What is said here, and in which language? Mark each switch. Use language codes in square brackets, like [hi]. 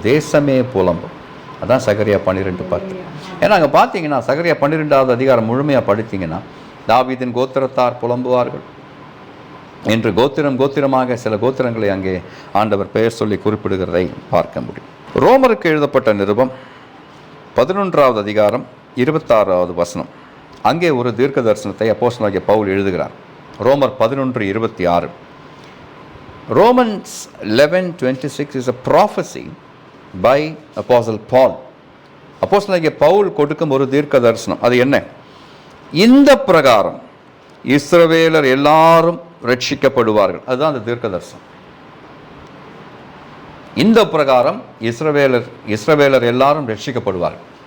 [ta] தேசமே புலம்பும். அதான் சகரியா 12:10. ஏன்னா அங்கே பார்த்தீங்கன்னா சகரியா 12வது அதிகாரம் முழுமையாக படித்தீங்கன்னா தாவீதின் கோத்திரத்தார் புலம்புவார்கள் என்று கோத்திரம் கோத்திரமாக சில கோத்திரங்களை அங்கே ஆண்டவர் பெயர் சொல்லி குறிப்பிடுகிறதை பார்க்க முடியும். ரோமருக்கு எழுதப்பட்ட நிருபம் 11வது அதிகாரம் 26வது வசனம். அங்கே ஒரு தீர்க்க தரிசனத்தை அப்போஸ்தலனாகிய பவுல் எழுதுகிறார். ரோமர் 11:26. [en] Romans 11:26 is a prophecy by Apostle Paul. [ta] அப்போஸ்தலனாகிய பவுல் கொடுக்கும் ஒரு தீர்க்க தரிசனம். அது என்ன? இந்த பிரகாரம் இஸ்ரவேலர் எல்லாரும் ரட்சிக்கப்படுவார்கள். அதுதான் அந்த தீர்க்க தரிசனம். இந்த பிரகாரம் இஸ்ரவேலர் எல்லாரும் ரட்சிக்கப்படுவார்கள்.